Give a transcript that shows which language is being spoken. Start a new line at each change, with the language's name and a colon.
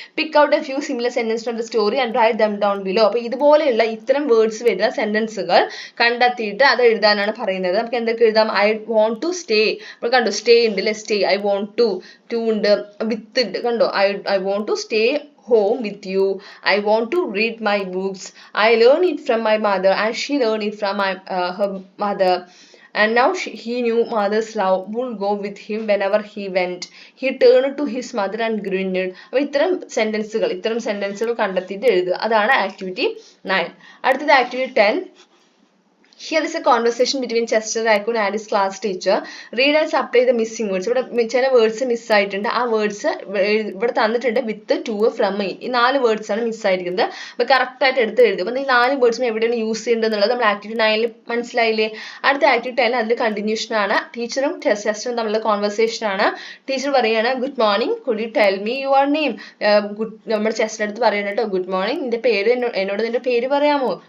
English: Pick out a few similar sentence from the story and write them down below.
Malayalam: അപ്പൊ ഇതുപോലെയുള്ള ഇത്തരം words വരുന്ന സെന്റൻസുകൾ കണ്ടെത്തിയിട്ട് അത് എഴുതാനാണ് പറയുന്നത്. നമുക്ക് എന്തൊക്കെ എഴുതാം,
English: I want to stay,
Malayalam: അപ്പോൾ കണ്ടോ
English: stay
Malayalam: ഉണ്ട് അല്ലെ,
English: Stay, I want to ഉണ്ട്, with ഉണ്ട്, കണ്ടോ I want to stay home with you. I want to read my books. I learn it from my mother and she learned it from her mother. And now he knew mother's love would go with him whenever he went. He turned to his mother and grinned.
Malayalam: അപ്പോൾ ഇത്തരം സെന്റൻസുകൾ കണ്ടെത്തിയിട്ട് എഴുതുക. അതാണ് activity 9. അടുത്തത് activity 10.
English: Here is a conversation between Chester Raccoon and his class teacher. Read and supply the missing words.
Malayalam: ഇവിടെ ചില words മിസ്സായിട്ടുണ്ട്. ആ words ഇവിടെ തന്നിട്ടുണ്ട് വിത്ത്, ടു, ഫ്രം. ഈ 4 വേർഡ്സ് ആണ് മിസ്സായിരിക്കുന്നത്. അപ്പോൾ കറക്റ്റ് ആയിട്ട് എടുത്ത് എഴുതും. അപ്പോൾ ഈ 4 വേർഡ്സും എവിടെയാണ് യൂസ് ചെയ്യേണ്ടത് എന്നുള്ളത് നമ്മൾ ആക്ടിവിറ്റി 9 മനസ്സിലായില്ലേ. അടുത്ത ആക്ടിവിറ്റി 10 അതിൽ കണ്ടിന്യൂഷൻ ആണ്. ടീച്ചറും ചെസ്റ്ററും തമ്മിലുള്ള കോൺവെർസേഷൻ ആണ്. ടീച്ചർ പറയാണ്,
English: Good morning, could you tell me your name.
Malayalam: നമ്മുടെ ചെസ്റ്റർ അടുത്ത് പറയണം കേട്ടോ, ഗുഡ് മോർണിംഗ്, നിന്റെ പേര് എന്നോട് നിന്റെ പേര് പറയാമോ.